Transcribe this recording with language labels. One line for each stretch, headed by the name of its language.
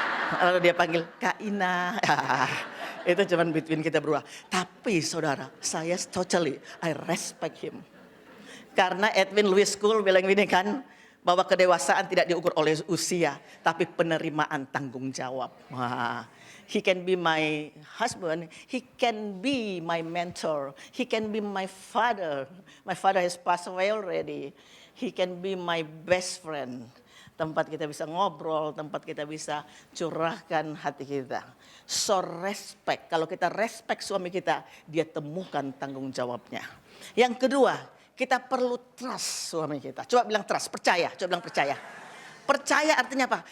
Indonesian: Lalu dia panggil Kak Ina. Itu cuman between kita berdua. Tapi saudara, saya
English: I respect him.
Indonesian: Karena Edwin Lewis School bilang ini kan, bahwa kedewasaan tidak diukur oleh usia, tapi penerimaan tanggung jawab.
English: Wah, he can be my husband, he can be my mentor, he can be my father. My father has passed away already. He can be my best friend.
Indonesian: Tempat kita bisa ngobrol, tempat kita bisa curahkan hati kita. So respect, kalau kita respect suami kita, dia temukan tanggung jawabnya. Yang kedua, kita perlu trust suami kita. Coba bilang trust, percaya. Coba bilang percaya. Percaya artinya apa?